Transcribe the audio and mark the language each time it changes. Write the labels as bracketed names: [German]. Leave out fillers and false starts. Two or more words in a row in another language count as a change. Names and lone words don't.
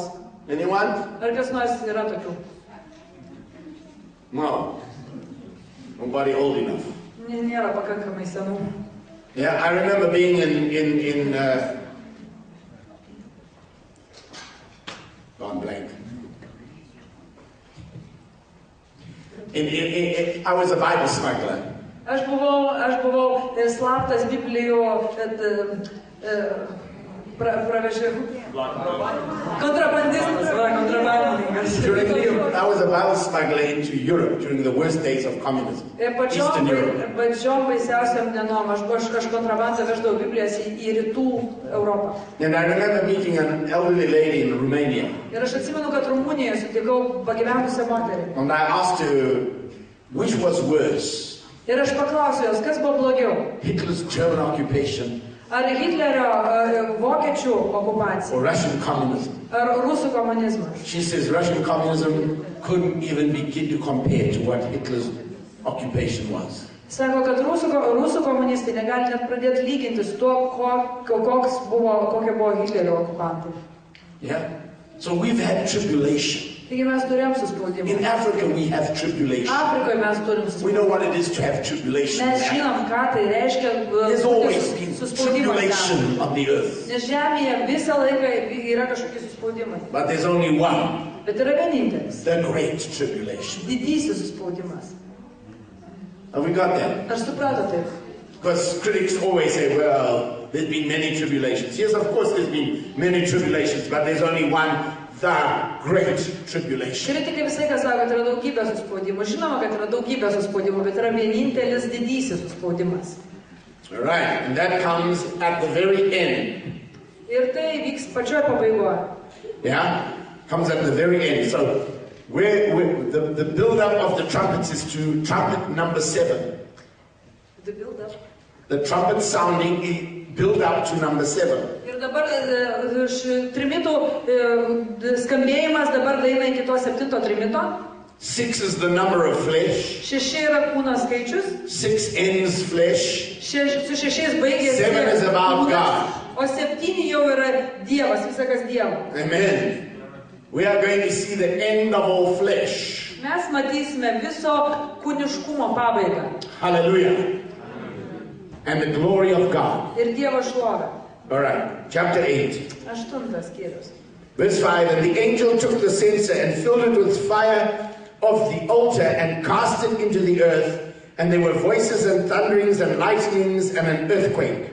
[English] Anyone? [Lithuanian] Ar kas nors yra tokių? [English] No. Nobody old enough. [Lithuanian] Nėra pakankamai senų. [English] Yeah, I remember being gone blank. I was a Bible smuggler. [Lithuanian] Aš buvau slaptas Biblijų kontrabandistas, kontrabandininkas. [English] I was a Bible smuggler into Europe during the worst days of communism. Eastern Europe. [Lithuanian] Pačiom baisiausiam dienom aš kontrabandą veždavau Biblijas į rytų Europą. [English] And I remember meeting an elderly lady in Romania. [Lithuanian] Ir aš atsimenu, kad Rumunijoje sutikau pagyvenusią moterį. [English] And I asked her, which was worse? [Lithuanian] Ir aš paklausiau jos, kas buvo blogiau? [English] Hitler's German occupation [Lithuanian] Ar Hitlerio vokiečių okupacija? [English] or Russian communism? [Lithuanian] Ar rusų komunizmas? [English] She says Russian communism couldn't even begin to compare to what Hitler's occupation was. [Lithuanian] Sako, kad rusų komunistai negali net pradėti lyginti su tuo, kokie buvo Hitlerio okupantai. [English] Yeah? So we've had tribulation. [Lithuanian] Taigi mes turėjom suspaudimą. [English] In Africa we have tribulation. [Lithuanian] Afrikoje mes turim [English] We know [Lithuanian] suspaudimą. [English] what it is to have tribulation. [Lithuanian] Mes žinom, ką tai reiškia [English] There's always been [Lithuanian] suspaudimas. [English] tribulation on the earth. [Lithuanian] Nes žemėje visą laiką yra kažkokie suspaudimai. [English] But there's only one, [Lithuanian] Bet yra vienintelis. [English] the great tribulation. [Lithuanian] Didysis suspaudimas. [English] Have we got that? [Lithuanian] Ar supratote? [English] Because critics always say, well, there's been many tribulations. Yes, of course there's been many tribulations, but there's only one, the great tribulation. [Lithuanian] Kritikai visai ką sako, kad yra daugybė suspaudimų. Žinoma, kad yra daugybė suspaudimų, bet yra vienintelis didysis suspaudimas. [English] All right, and that comes at the very end. [Lithuanian] Ir tai vyks pačioj pabaigoje. [English] Yeah? Comes at the very end. So the build-up of the trumpets is to trumpet number 7. The build-up. The trumpet sounding build up to number 7. [Lithuanian] Ir dabar trimitų skambėjimas dabar daina iki to 7 trimito. [English] 6 is the number of flesh. [Lithuanian] 6 yra kūno skaičius. [English] 6 ends flesh. [Lithuanian] Su 6 baigėsi [English] 7 is about [Lithuanian] kūnas, [English] God. [Lithuanian] o 7 jau yra Dievas, visakas Dievo. [English] Amen. We are going to see the end of all flesh. [Lithuanian] Mes matysime viso kūniškumo pabaigą. [English] Hallelujah. And the glory of God. [Lithuanian] Ir Dievo šlovę. [English] All right, chapter 8. [Lithuanian] 8 skyrius. [English] Verse 5, and the angel took the censer and filled it with fire of the altar and cast it into the earth, and there were voices and thunderings and lightnings and an earthquake.